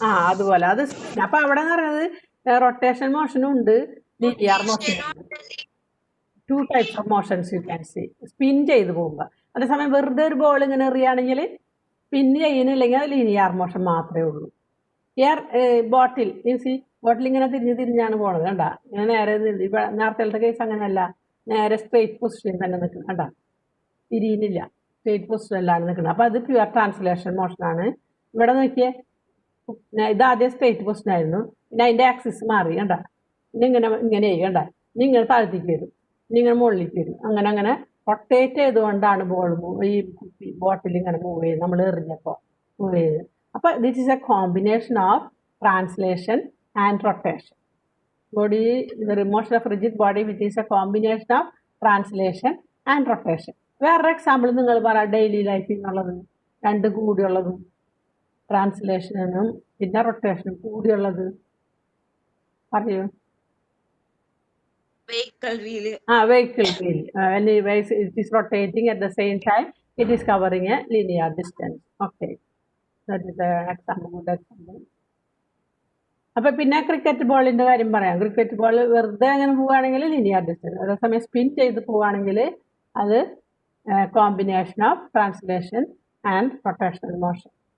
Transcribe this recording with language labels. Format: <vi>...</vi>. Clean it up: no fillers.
<ml>അതുപോലെ അത് സ്പിൻ. അപ്പൊ അവിടെ എന്ന് പറയുന്നത് റൊട്ടേഷൻ മോഷനും ഉണ്ട്, ലീനിയർ മോഷനും ഉണ്ട്.</ml> <en>2 types of motions you can see.</en> <ml>Spin ചെയ്ത് പോകുമ്പോ. അതേസമയം വെറുതെ ഒരു ബോൾ ഇങ്ങനെ എറിയുകയാണെങ്കിൽ സ്പിൻ ചെയ്യുന്നില്ലെങ്കിൽ അത് ലീനിയർ മോഷൻ മാത്രമേ ഉള്ളൂ. ബോട്ടിൽ ബോട്ടിൽ ഇങ്ങനെ തിരിഞ്ഞാണ് പോണത്. കണ്ട? ഇങ്ങനെ നേരെ നേരത്തെ കേസ് അങ്ങനെയല്ല, നേരെ സ്ട്രെയിറ്റ് പൊസിഷൻ തന്നെ നിൽക്കുന്നത്. കണ്ട? തിരിയുന്നില്ല, സ്ട്രെയിറ്റ് പൊസിഷനിലാണ് നിൽക്കുന്നത്. അപ്പൊ അത് പ്യുവർ ട്രാൻസ്ലേഷൻ മോഷനാണ്. ഇവിടെ നോക്കിയേ, ഇത് ആദ്യം സ്ട്രെയിറ്റ് പൊസിഷൻ ആയിരുന്നു, പിന്നെ അതിന്റെ ആക്സിസ് മാറി. കണ്ട? ഇങ്ങനെ കണ്ട? ഇങ്ങനെ താഴത്തേക്ക് വരും, ഇങ്ങനെ മുകളിലേക്ക് വരും, അങ്ങനെ റൊട്ടേറ്റ് ചെയ്തുകൊണ്ടാണ് ഈ ബോട്ടിൽ ഇങ്ങനെ മൂവ് ചെയ്ത് നമ്മൾ എറിഞ്ഞപ്പോൾ മൂവ് ചെയ്ത്.</ml> <en>അപ്പൊ this is a combination of translation and rotation. the motion of rigid body which is a combination of translation and rotation.</en> <ml>വേറൊരു എക്സാമ്പിൾ നിങ്ങൾ പറ, ഡെയിലി ലൈഫിൽ നിന്നുള്ളത്, രണ്ടും കൂടിയുള്ളതും, ട്രാൻസ്ലേഷനും പിന്നെ റൊട്ടേഷനും കൂടിയുള്ളത് പറയൂ.</ml> <en>Vehicle wheel. Vehicle wheel. Anyways, it is rotating at the same time. It is covering a linear distance. Okay, that is an example. Good example.</en> <ml>അപ്പൊ പിന്നെ cricket ബോളിന്റെ കാര്യം പറയാം. ക്രിക്കറ്റ് ബോൾ വെറുതെ അങ്ങനെ പോവുകയാണെങ്കിൽ ലീനിയർ ഡിസ്റ്റൻസ്, അതേസമയം സ്പിൻ ചെയ്ത് പോവുകയാണെങ്കിൽ അത്</ml> <en>Combination of translation and rotational motion.</en>